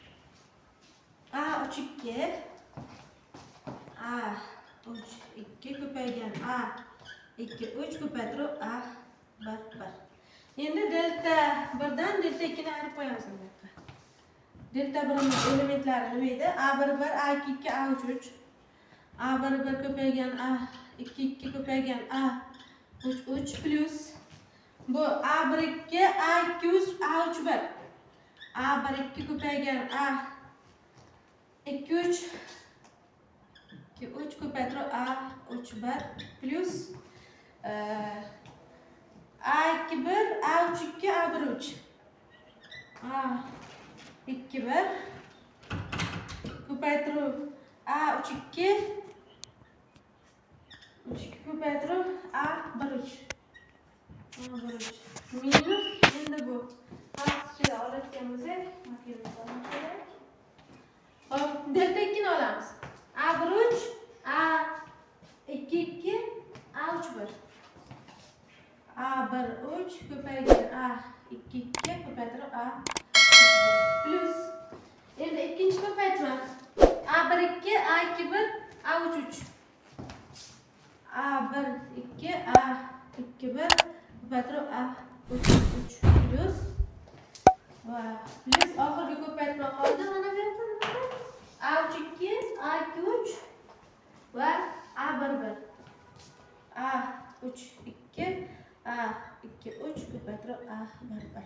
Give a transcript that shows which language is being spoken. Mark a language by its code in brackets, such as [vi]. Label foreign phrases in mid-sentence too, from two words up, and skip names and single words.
[uz] A32 ko'paygan A23 ko'paytirib A11. Endi delta 1 dan delta 2 ni ayirib qo'yamiz bu yerda. Delta 1 ning elementlari nima edi? A11, A22, A33. A11 ko'paygan A22 ko'paygan A33 plus bu A12, A23, A31. A12 ko'paygan A23 ko'paytirib A31 plus A21, A32, A13. A21 ko'paytirib A32 ko'paytirib A13. minus endi bu pastga oladigan bo'lsak, hop, delta 2 ni olamiz. A13, A22, A31. A13 ko'paygan A22 ko'paytirib A plus A3 3. A1 2 A2 1 ko'paytirib A3 3 plus va plus oxirgi ko'paytma qoldi mana bu yerda A3 2 A2 3 va A1 1 A3 2 A2 3 ko'paytirib A1 1.